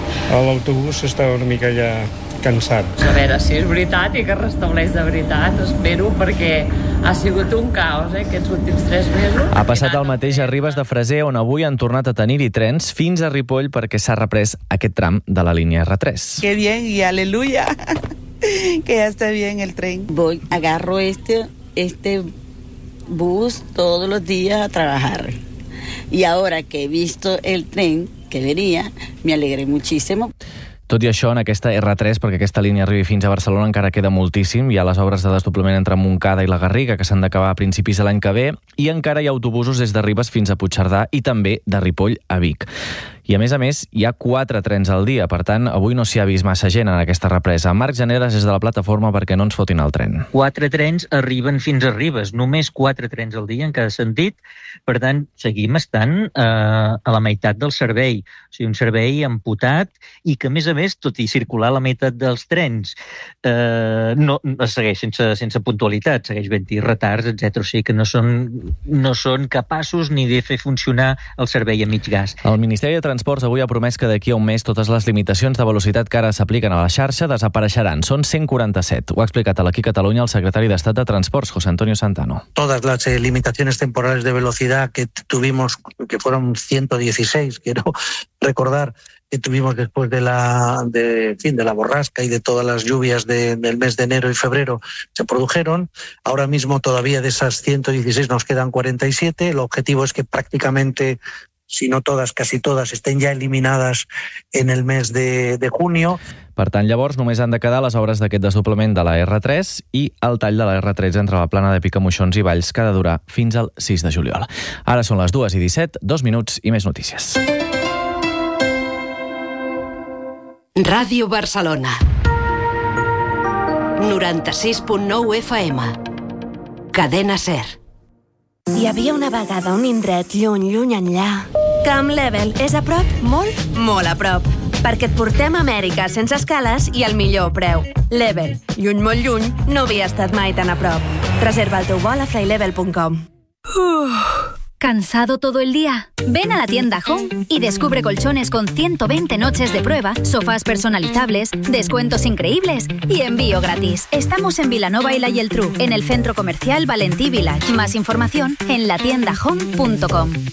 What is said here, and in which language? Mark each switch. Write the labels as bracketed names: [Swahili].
[Catalan] L'autobús estava una mica ja cansat. A veure, si és veritat i que es restableix de veritat, espero, perquè ha sigut un caos aquests últims 3 mesos. Ha passat el mateix a Ribes de Freser, on avui han tornat a tenir-hi trens fins a Ripoll perquè s'ha reprès aquest tram de la línia R3. [Spanish] Que bien y aleluya, que ya está bien el tren. Voy, agarro este bus todos los días a trabajar. Y ahora que he visto el tren, que venia, me alegré muchísimo. [Catalan] Tot i això, en aquesta R3, perquè aquesta línia arribi fins a Barcelona, encara queda moltíssim. Hi ha les obres de desdoblament entre Montcada i la Garriga, que s'han d'acabar a principis de l'any que ve, i encara hi ha autobusos des de Ribes fins a Puigcerdà i també de Ripoll a Vic. I, a més, hi ha 4 trens al dia. Per tant, avui no s'hi ha vist massa gent en aquesta represa. Marc Generes és de la plataforma perquè no ens fotin el tren. 4 trens arriben fins a Ribes. Només 4 trens al dia, en cada sentit. Per tant, seguim estant a la meitat del servei. O sigui, un servei amputat i que, a més, tot i circular la meitat dels trens, segueix sense puntualitat, segueix havent-hi retards, etc. O sigui, que no són capaços ni de fer funcionar el servei a mig gas. El Ministeri de Transports avui ha promès que d'aquí a un mes totes les limitacions de velocitat que ara s'apliquen a la xarxa desapareixeran. Són 147. Ho ha explicat a l'Aquí Catalunya el secretari d'Estat de Transports, José Antonio Santano. [Spanish] Todas las limitaciones temporales de velocidad que tuvimos, que fueron 116, quiero recordar, que tuvimos después de la borrasca y de todas las lluvias del mes de enero y febrero, se produjeron. Ahora mismo todavía de esas 116 nos quedan 47. El objetivo es que prácticamente, si no todas, casi todas, estén ya eliminadas en el mes de junio. [Catalan] Per tant, llavors, només han de quedar les obres d'aquest desdoblament de la R3 i el tall de la R13 entre la plana de Picamoixons i Valls, que ha de durar fins al 6 de juliol. Ara són les 2:17, 2 minuts i més notícies. Ràdio Barcelona 96.9 FM. Cadena SER. Hi havia una vegada un indret lluny, lluny enllà. Camp Level és a prop, molt, molt a prop. Perquè et portem a Amèrica sense escales i al millor preu. Level, lluny, molt lluny, no havia estat mai tan a prop. Reserva el teu vol a flylevel.com. [Spanish] ¿Cansado todo el día? Ven a la tienda Home y descubre colchones con 120 noches de prueba, sofás personalizables, descuentos increíbles y envío gratis. Estamos en Vilanova y la Geltrú, en el Centro Comercial Valentí Village. Más información en latiendahome.com.